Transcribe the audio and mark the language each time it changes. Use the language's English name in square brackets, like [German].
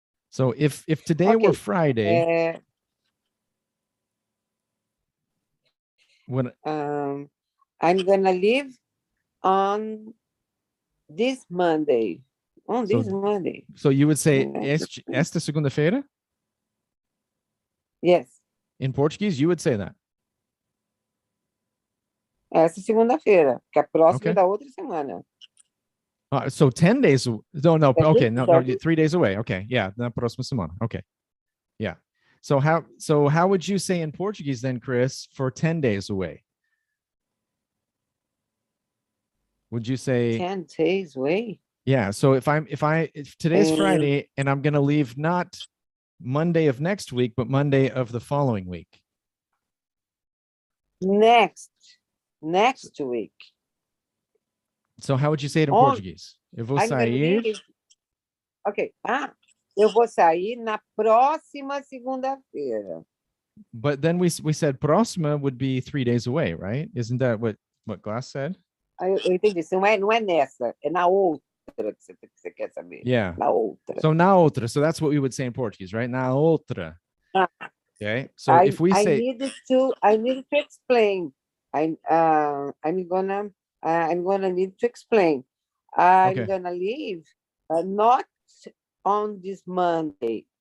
[English] So if today were Friday, when I'm gonna leave on this Monday. On this Monday. So you would say [Portuguese] esta segunda-feira? [English] Yes. In Portuguese, you would say that. [Portuguese] Essa segunda-feira, que é a próxima da outra semana. [English] So 10 days. No. Okay, no, 3 days away. Okay, yeah, [Portuguese] na próxima semana. [English] Okay, yeah. So how would you say in Portuguese then, Chris, for 10 days away? Would you say 10 days away? Yeah. So if today's Friday and I'm going to leave not Monday of next week, but Monday of the following week. Next week. So how would you say it in Portuguese? [Portuguese] Eu vou sair. [English] Okay. [Portuguese] Eu vou sair na próxima segunda-feira. [English] But then we said próxima would be 3 days away, right? Isn't that what Glass said? [Portuguese] Eu entendi. Não é nessa, é na outra que você quer saber. [English] Yeah. [Portuguese] Na outra. So na outra. [English] So that's what we would say in Portuguese, right? [Portuguese] Na outra. [English] Okay. So if we say I need to explain. I'm gonna need to explain. I'm gonna leave not on this Monday.